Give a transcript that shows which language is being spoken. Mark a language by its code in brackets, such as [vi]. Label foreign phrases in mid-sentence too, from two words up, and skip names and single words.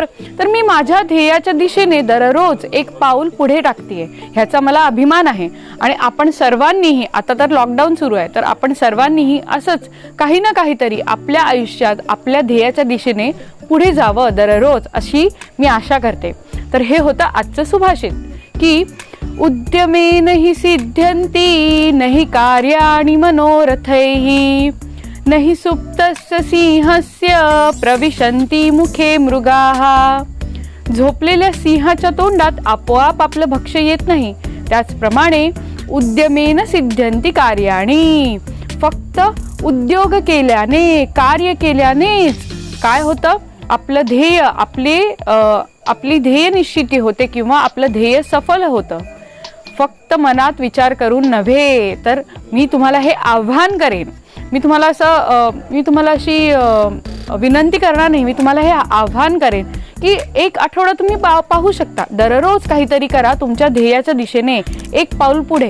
[mr] तर मी माझ्या ध्येयाच्या दिशेने दररोज एक पाऊल पुढे टाकते, ह्याचा मला अभिमान आहे. आणि आपण सर्वांनीही, आता तर लॉकडाऊन सुरू आहे, तर आपण सर्वांनीही असंच काही ना काहीतरी आपल्या आयुष्यात आपल्या ध्येयाच्या दिशेने पुढे जावं दररोज, अशी मी आशा करते. तर हे होतं आजचं सुभाषित की [sa] उद्यमेन हि सिद्ध्यन्ति नहि कार्याणि मनोरथैः नहि सुप्तस्य सिंहस्य प्रविशन्ति मुखे मृगाः. [mr] झोपलेल्या सिंहाच्या तोंडात आपोआप आपलं भक्ष्य येत नाही, त्याचप्रमाणे [sa] उद्यमेन सिद्ध्यन्ति कार्याणि. [mr] फक्त उद्योग केल्याने, कार्य केल्यानेच काय होतं? आपलं ध्येय, आपली ध्येय निश्चिती होते किंवा आपलं ध्येय सफल होतं. फक्त मनात विचार करून नव्हे. तर मी तुम्हाला हे आव्हान करेन, मी तुम्हाला अशी विनंती करणार नाही, मी तुम्हाला हे आव्हान करेन की एक आठवडा तुम्ही पाहू शकता, दररोज काहीतरी करा तुमच्या ध्येयाच्या दिशेने एक पाऊल पुढे.